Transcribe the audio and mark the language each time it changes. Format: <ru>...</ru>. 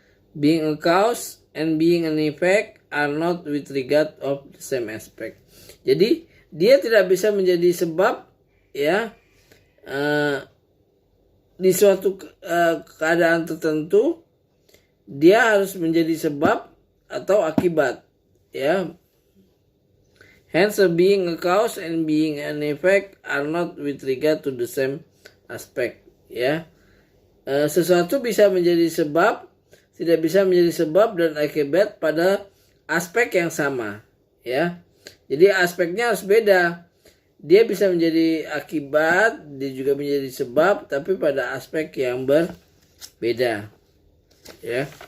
<en>Being a cause and being an effect are not with regard of the same aspect.</en> <id>Jadi dia tidak bisa menjadi sebab ya di suatu keadaan tertentu dia harus menjadi sebab atau akibat ya.</id> <en>Hence being a cause and being an effect are not with regard to the same aspect ya.</en> <id>Sesuatu bisa menjadi sebab, tidak bisa menjadi sebab dan akibat pada aspek yang sama ya. Jadi aspeknya harus beda. Dia bisa menjadi akibat, dia juga menjadi sebab, tapi pada aspek yang berbeda ya.</id>